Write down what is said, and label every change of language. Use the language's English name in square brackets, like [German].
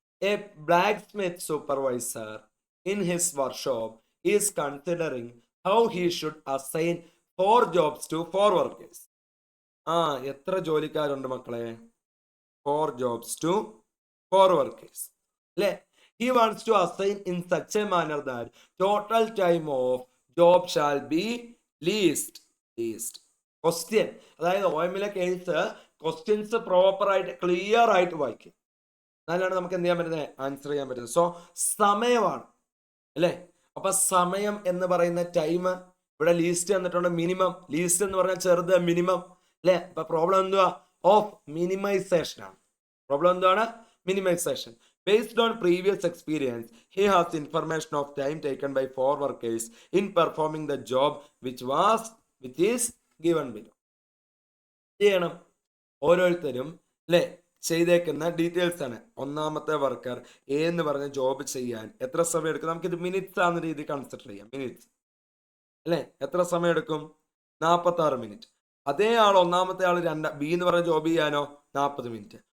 [English] A blacksmith supervisor in his workshop is considering how he should assign 4 jobs to 4 workers. [Malayalam] എത്ര ജോലിക്കാരുണ്ട് മക്കളെ? [English] 4 jobs to 4 workers. അല്ലേ? He wants to assign in such a manner that total time of job shall be least. Question. [Malayalam] അതായത് OMലെ case questions proper ആയിട്ട് clear ആയിട്ട് വായിക്കും. എന്നാലാണ് നമുക്ക് എന്ത് ചെയ്യാൻ പറ്റുന്നത്, ആൻസർ ചെയ്യാൻ പറ്റുന്നത്. സോ സമയമാണ് അല്ലേ. അപ്പൊ സമയം എന്ന് പറയുന്ന ടൈം ഇവിടെ ലീസ്റ്റ് തന്നിട്ടുണ്ട്, മിനിമം. ലീസ്റ്റ് എന്ന് പറഞ്ഞാൽ ചെറുത്, മിനിമം അല്ലെ. അപ്പൊ പ്രോബ്ലം എന്തുവാ? ഓഫ് മിനിമൈസേഷൻ ആണ്. പ്രോബ്ലം എന്താണ്? Minimisation. [English] Based on previous experience, he has information of time taken by 4 workers in performing the job which is given below. [Malayalam] ചെയ്യണം ഓരോരുത്തരും അല്ലെ ചെയ്തേക്കുന്ന ഡീറ്റെയിൽസ് ആണ്. ഒന്നാമത്തെ വർക്കർ എ എന്ന് പറഞ്ഞ ജോബ് ചെയ്യാൻ എത്ര സമയം എടുക്കും? നമുക്കിത് മിനിറ്റ്സ് ആണെന്ന രീതി കൺസിഡർ ചെയ്യാം. മിനിറ്റ്സ് അല്ലെ. എത്ര സമയം എടുക്കും? 46 മിനിറ്റ്. അതേ ആൾ ഒന്നാമത്തെ ആൾ ബി എന്ന് പറഞ്ഞ ജോബ് ചെയ്യാനോ 40 മിനിറ്റ്.